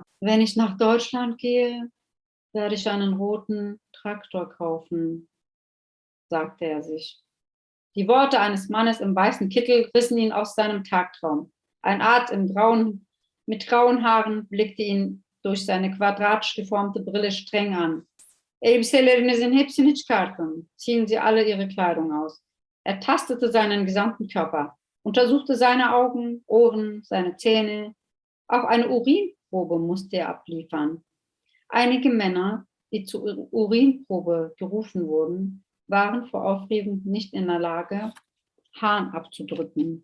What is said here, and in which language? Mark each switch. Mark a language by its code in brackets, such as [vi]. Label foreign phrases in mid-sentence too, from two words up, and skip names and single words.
[de] Wenn ich nach Deutschland gehe, werde ich einen roten Traktor kaufen, sagte er sich. Die Worte eines Mannes im weißen Kittel rissen ihn aus seinem Tagtraum. Ein Arzt mit grauen Haaren blickte ihn durch seine quadratisch geformte Brille streng an. [tr] Elbiselerinizin hepsini çıkartın. [de] Ziehen Sie alle Ihre Kleidung aus. Er tastete seinen gesamten Körper, untersuchte seine Augen, Ohren, seine Zähne. Auch eine Urinprobe musste er abliefern. Einige Männer, die zur Urinprobe gerufen wurden, waren vor Aufregung nicht in der Lage, Harn abzudrücken.